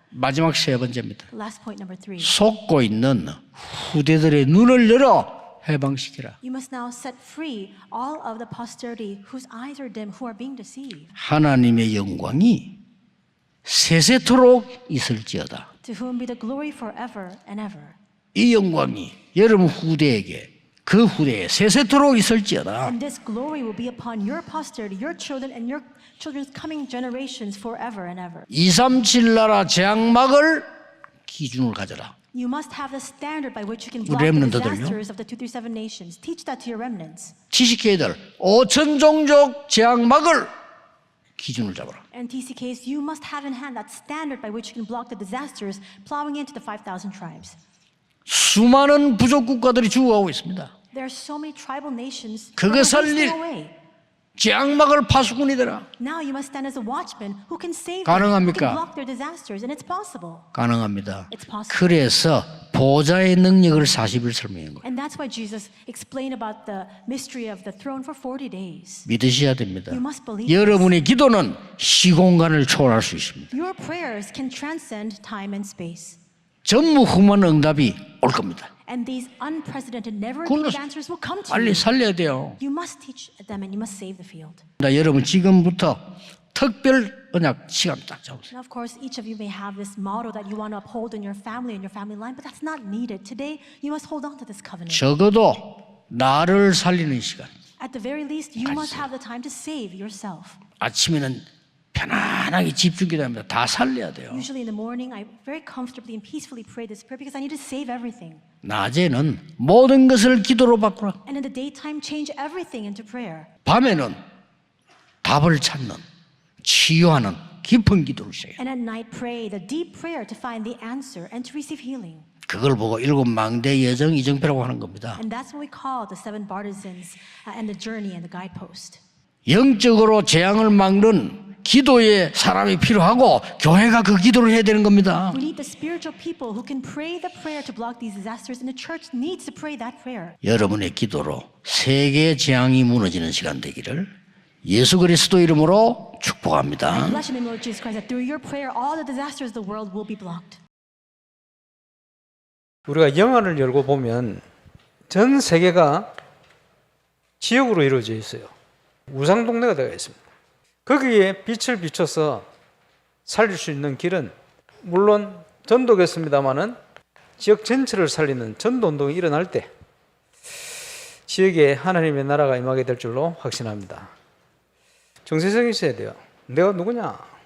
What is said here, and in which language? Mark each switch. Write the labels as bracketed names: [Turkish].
[Korean] 마지막 세 번째입니다. [English] Last point, number 3. [Korean] 속고 있는 후대들의 눈을 열어 해방시키라. [English] You must now set free all of the posterity whose eyes are dim, who are being deceived. [Korean] 하나님의 영광이 세세토록 있을지어다. [English] To whom be the glory forever and ever. [Korean] 이 영광이 여러분 후대에게 그 후대에 세세토록 있을지어다. [English] And this glory will be upon your posterity, your children, and your children's coming generations forever and ever. [Korean] 237 나라 재앙막을 기준을 가져라. [English] You must have the standard by which you can block the [Korean] 렘넌트들요? [English] disasters of the 237 nations. Teach that to your remnants. [Korean] 지식회들 5천 종족 재앙막을 기준을 잡아라. [English] And TCKs, you must have in hand that standard by which you can block the disasters plowing into the 5,000 tribes. [Korean] 수많은 부족 국가들이 죽어가고 있습니다. [English] There are so many tribal nations [Korean] 그거 [English] that are [Korean] 살릴 [English] wasting away. [Korean] 재앙막을 파수꾼이 되라. [English] Now you must stand as a watchman who can save them, who [Korean] 가능합니까? [English] can block their disasters, and it's possible. [Korean] 가능합니다. [English] It's possible. [Korean] 그래서 보좌의 능력을 40일 설명한 거예요. [English] And that's why Jesus explained about the mystery of the throne for 40 days. [Korean] 믿으셔야 됩니다. [English] You must believe [Korean] 여러분의 기도는 시공간을 초월할 수 있습니다. [English] Your prayers can transcend time and space. [Korean] 전무후무한 응답이 올 겁니다. [English] And these unprecedented, never [Korean] 그걸로 [English] repeated answers will come to [Korean] 빨리 [English] you. [Korean] 살려야 돼요. [English] You must teach them and you must save the field. [Korean] 여러분 지금부터 특별 언약 시간 딱 잡으세요. [English] Now, of course, each of you may have this motto that you want to uphold in your family line, but that's not needed. Today, you must hold on to this covenant. [Korean] 적어도 나를 살리는 시간. [English] At the very least, you must have the time to save yourself. [Korean] 아침에는 편안하게 집중기도합니다. 다 살려야 돼요. [English] Usually in the morning, I very comfortably and peacefully pray this prayer because I need to save everything. [Korean] 낮에는 모든 것을 기도로 바꾸라. [English] And in the daytime, change everything into prayer. [Korean] 밤에는 답을 찾는 치유하는 깊은 기도를 시작해요. [English] And at night, pray the deep prayer to find the answer and to receive healing. [Korean] 그걸 보고 일곱 망대 예정 이정표라고 하는 겁니다. [English] And that's what we call the seven partisans and the journey and the guidepost. [Korean] 영적으로 재앙을 막는 기도의 사람이 필요하고 교회가 그 기도를 해야 되는 겁니다. [English] We need the spiritual people who can pray the prayer to block these disasters, and the church needs to pray that prayer. [Korean] 여러분의 기도로 세계 재앙이 무너지는 시간 되기를 예수 그리스도 이름으로 축복합니다. [English] Bless in the name of Jesus Christ that through your prayer, all the disasters of the world will be blocked. [Korean] 우리가 영화를 열고 보면 전 세계가 지역으로 이루어져 있어요. 우상동네가 되어 있습니다. 거기에 빛을 비춰서 살릴 수 있는 길은 물론 전도겠습니다마는 지역 전체를 살리는 전도운동이 일어날 때 지역에 하나님의 나라가 임하게 될 줄로 확신합니다. 정체성이 있어야 돼요. 내가 누구냐?